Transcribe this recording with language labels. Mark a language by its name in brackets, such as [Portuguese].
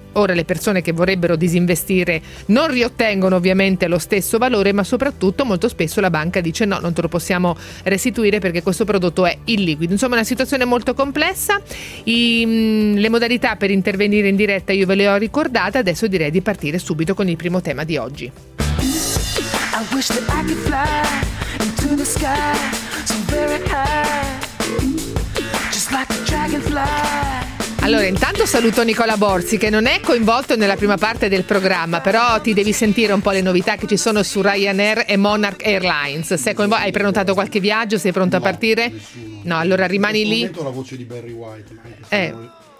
[Italian] Ora le persone che vorrebbero disinvestire non riottengono ovviamente lo stesso valore, ma soprattutto molto spesso la banca dice no, non te lo possiamo restituire perché questo prodotto è illiquido. Insomma, una situazione molto complessa. Le modalità per intervenire in diretta io ve le ho ricordate, adesso direi di partire subito con il primo tema di oggi. [English] I wish that I could fly into the sky so very high, just like a dragonfly. [Italian] Allora, intanto saluto Nicola Borzi, che non è coinvolto nella prima parte del programma, però ti devi sentire un po' le novità che ci sono su Ryanair e Monarch Airlines. Sei coinvolto? Hai prenotato qualche viaggio? Sei pronto a partire? Nessuno. No, allora rimani lì. Sento la voce di Barry White.